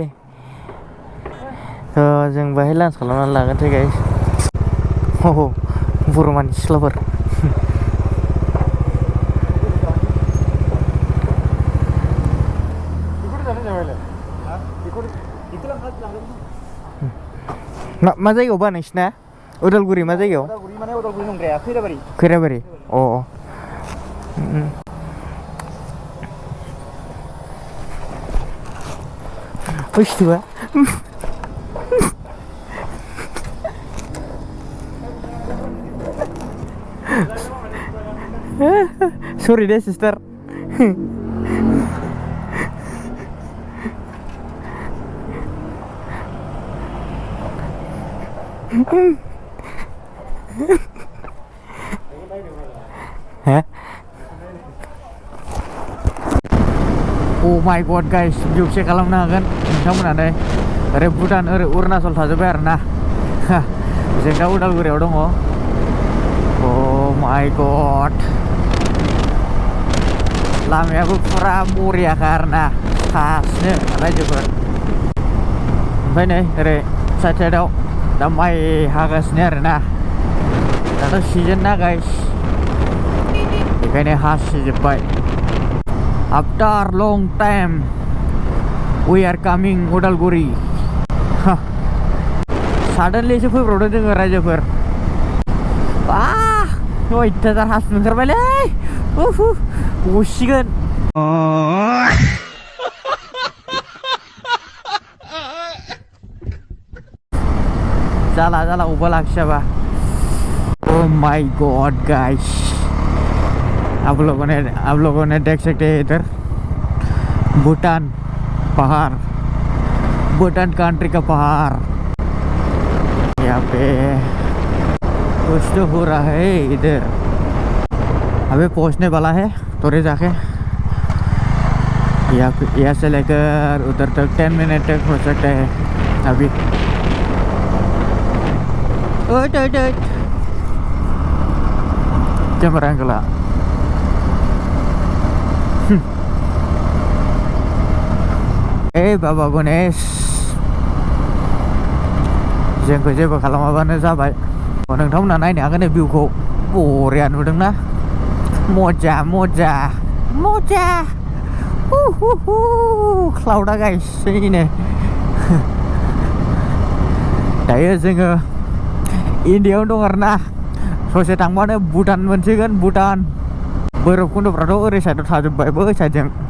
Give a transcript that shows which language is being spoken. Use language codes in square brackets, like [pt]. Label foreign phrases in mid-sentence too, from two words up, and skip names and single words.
[brx] जों बाहाय लान्च खालामनानै लागोनसै गाइस बर'मानि सिख्लाफोर मा जायगायाव बा नोंसिना उदालगुरि मा जायगायाव उदालगुरि नंद्राया खैराबारि अ बुस्थुआ [en] Sorry deh sister. Hah? Oh my god guys, [brx] juk check खालामनो हागोन नोंथांमोना नै ओरै भुटान ओरै अरुणाचल थाजोब्बाय आरोना जों दा उदालगुरियाव दङ [en] oh my god [brx] लामायाबो फुरा बरियाखा आरोना सासनो रायजोफोर ओमफ्राय नै ओरै साइड साइडआव दा माइ हागासिनो आरोना दाथ' सिजन ना गाइस बेखायनो हासिजोब्बाय [en] after long time we are coming [brx] उदालगुरि suddenly सो फैब्रबदों जोङो रायजोफोर अयथासार हासुनो ओंखारबायलै गसिगोन जाला अबा लाखियाबा [en] oh my god guys [hi] आप लोगों ने देख सकते हैं इधर भूटान पहाड़ भूटान कंट्री का पहाड़ यहाँ पे कुछ तो हो रहा है इधर अबे पहुंचने वाला है थोड़े जाके यहाँ से लेकर उधर तक 10 मिनट तक हो सकता है अभी [en] camera angle [brx] बाबा गणेश जोंखौ जेबो खालामाबानो जाबाय नोंथांमोना नायनो हागोन भिउखौ बरिया नुदोंना मजा क्लाउडा गायसैनो दायो जोङो इन्डियायावनो दं आरोना ससे थांबानो भुटान मोनसिगोन भुटान भैरब कुन्द'फ्राथ' ओरै साइडआव थाजोब्बाय बै साइडजों